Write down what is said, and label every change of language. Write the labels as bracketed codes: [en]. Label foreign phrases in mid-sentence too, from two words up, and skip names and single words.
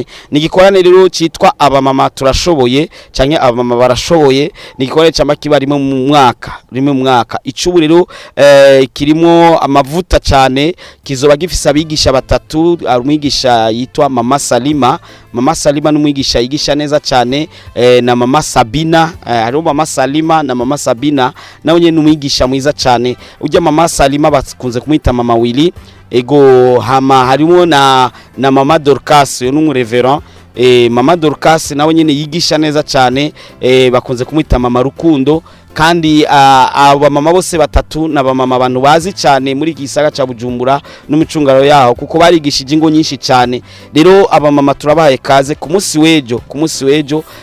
[rn] Ni gikorane rero cyitwa abamama turashoboye canke abamama barashoboye, ni gikorane cyama kiba rimwe mu mwaka icubu rero kirimo amavuta cyane, kizoba gifisa abigisha batatu, umwigisha yitwa Mama Salima mama Salima n'umwigisha yigisha neza cyane na mama Sabina hariho mama Salima na mama Sabina nawe nyene n'umwigisha mwiza cyane ujya mama Salima bakunze kumwita mama Willy ego hama harimo na mama Dorcas yo n'umureverend mama Dorcas nawe nyene yigisha neza cyane bakunze kumwita mama Rukundo kandi aba mama bose batatu na bamama abantu bazi cyane muri gisaga ca Bujumbura n'umucungaro yaho kuko barigishije ingo nyinshi cyane rero aba mama turabaye kaze ku munsi wejo